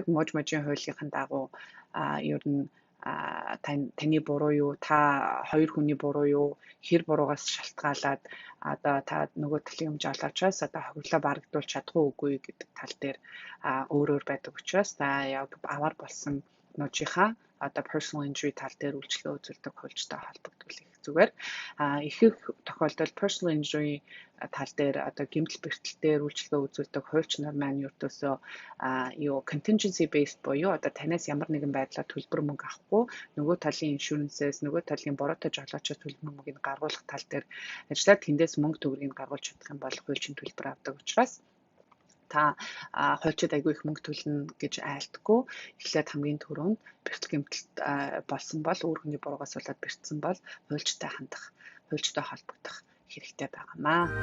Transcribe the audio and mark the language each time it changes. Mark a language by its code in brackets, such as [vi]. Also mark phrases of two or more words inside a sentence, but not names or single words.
[mn] Мужийн хуулийн дагуу ер нь таны буруу юу, та хоёр хүний буруу юу, хэр буруугаас шалтгаалаад одоо та нөгөө талын жолоочоос одоо хохирлоо барагдуулж чадах уугүй гэдэг тал дээр өөр байдаг учраас та яг аваар болсон нуужийнхаа одоо [en] personal injury [mn] тал дээр үйлчлэгээ үзүүлдэг хуульчтай холбогдвол их зүгээр. Ихэнх тохиолдолд [en] personal injury [mn] тал дээр одоо гэмтэл бэртэл дээр үйлчлэгээ үзүүлдэг хуульч нар маань ердөөсөө [en] contingency based [mn] буюу одоо танаас ямар нэгэн байдлаар төлбөр мөнгө авахгүй нөгөө талын иншүрэнсээс нөгөө талын буруутай жолоочоос төлбөр мөнгөийг гаргуулах тал дээр ажиллаад тэндээс мөнгө төгрөгийг гаргуулж чадах юм бол хуульчин төлбөр авдаг учраас та хуульчид айгүй их мөнгө төлнө гэж айлтгүй эхлээд хамгийн түрүүнд бэртэл гэмтэлт болсон бол өөр хүний буруугаас болоод бэртсэн бол хуульчтай хандах, хуульчтай холбогдох хэрэгтэй байгаамаа.